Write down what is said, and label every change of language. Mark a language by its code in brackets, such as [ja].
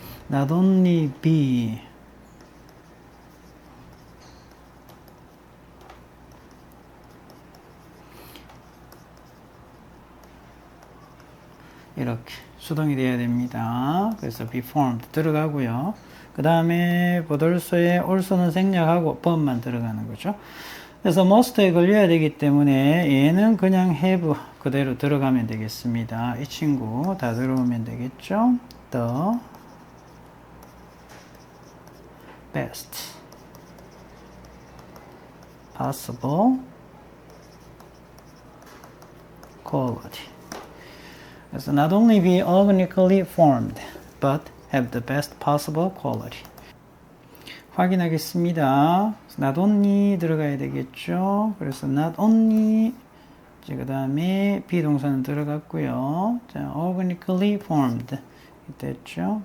[en] not only be [ko] 이렇게 수동이 되어야 됩니다. 그래서 be formed 들어가고요. 그 다음에 보돌소에 also는 생략하고 but만 들어가는 거죠. 그래서 must에 걸려야 되기 때문에 얘는 그냥 have 그대로 들어가면 되겠습니다. 이 친구 다 들어오면 되겠죠. [en] the best possible quality. 그래서 not only be organically formed, but have the best possible quality. [ko] 확인하겠습니다. [en] not only [ko] 들어가야 되겠죠. 그래서 not only 그 다음에 비동사는 들어갔고요. 자, [en] organically formed [ko] 됐죠.